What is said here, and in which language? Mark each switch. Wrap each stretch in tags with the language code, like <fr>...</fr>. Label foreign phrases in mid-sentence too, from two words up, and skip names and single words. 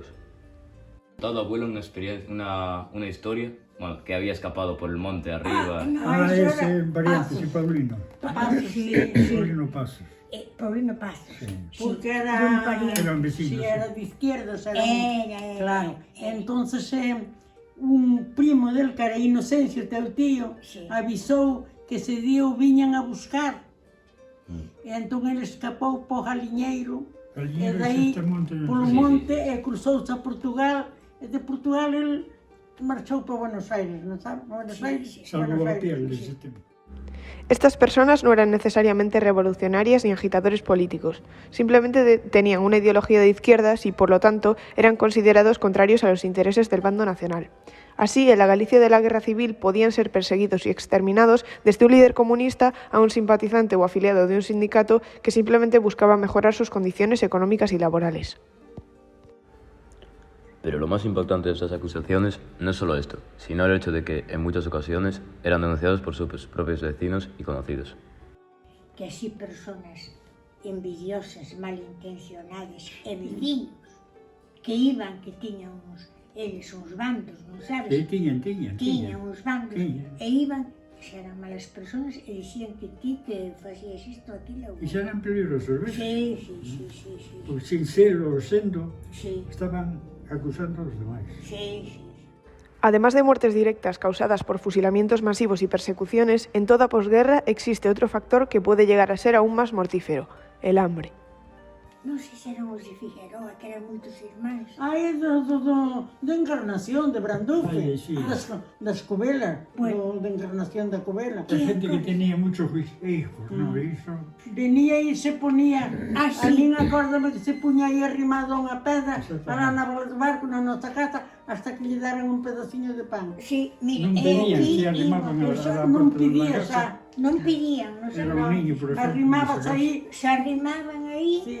<es>Contado abuelo una historia, bueno, que había escapado por el monte arriba. Ese variante, sí, Paulino. Paulino Pasos. Paulino Pasos. Sí. Porque eran vecinos. Sí, era de izquierdas. Era. Claro. Entonces, un primo del que era Inocencio,</es> <gl>teu tío, avisou que</gl> <es>se dio</es> <gl>viñan a buscar. E entón ele escapou para o Galiñeiro, e daí polo monte e cruzouse a Portugal, e de Portugal ele marchou para Buenos Aires, non sabe? Buenos Aires.</gl> <es>Salvó a piel ese tema. Estas personas no eran necesariamente revolucionarias ni agitadores políticos, simplemente tenían una ideología de izquierdas y, por lo tanto, eran considerados contrarios a los intereses del bando nacional. Así, en la Galicia de la Guerra Civil podían ser perseguidos y exterminados desde un líder comunista a un simpatizante o afiliado de un sindicato que simplemente buscaba mejorar sus condiciones económicas y laborales. Pero lo más impactante de estas acusaciones no es solo esto, sino el hecho de que, en muchas ocasiones, eran denunciados por sus propios vecinos y conocidos. Que así personas envidiosas,</es> <gl>malintencionadas e vecinos que iban, que tiñan eles uns bandos, non sabes? Sí, tiñan. Tiñan uns bandos Tiñan. e iban, se eran</gl> <es>malas personas</es> <gl>e dicían que ti que facías isto, aquilo. E xa eran peligrosos, ves? Sí.</gl> <es>Pues sin ser</es> <gl>ou sendo, Sí.</gl> <es>estaban acusando a los demás. Sí. Además de muertes directas causadas por fusilamientos masivos y persecuciones, en toda posguerra existe otro factor que puede llegar a ser aún más mortífero: el hambre.</es> <gl>Non sei se eran os de Figueroa, que eran moitos irmáns. É da Encarnación, de Brandufe, Sí. da Escobela, Bueno. da Encarnación da Covela.</gl> <es>La gente que tenía muchos hijos, ¿no? Eso.</es> <gl>Venía e se ponía, sí. a min acórdame que se puña aí arrimado a unha pedra para na bola do barco na nosa casa</gl> <es>hasta que</es> <gl>lle daran un pedaciño de pan.</gl> <es>Sí, mira, Non pedían,</es> <gl>se arrimaban a la Non</gl> <es>puerta de</es> <gl>pedía,</gl> <es>la</es> <gl>xa,</gl> <es>casa.</es> <gl>non pedían, non Era sabían.</gl> <es>un niño, por ejemplo.</es> <gl>arrimabas</gl> <es>no sé,</es> <gl>aí. Se arrimaban aí Sí.</gl>